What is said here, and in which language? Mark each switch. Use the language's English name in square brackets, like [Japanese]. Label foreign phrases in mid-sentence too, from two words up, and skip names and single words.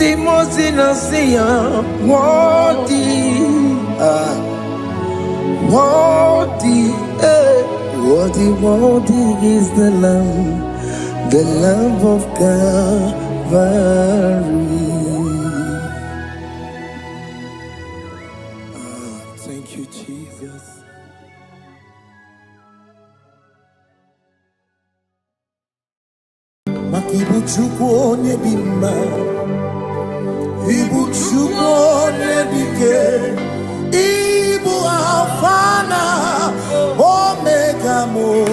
[English] the most innocent, worthy, worthy, worthy is the Lamb of Calvary. Thank you, Jesus. [Igbo] Makibu chukwu onye dị mma, ibu chukwu onye dike, ibu Alfa na Omega mo.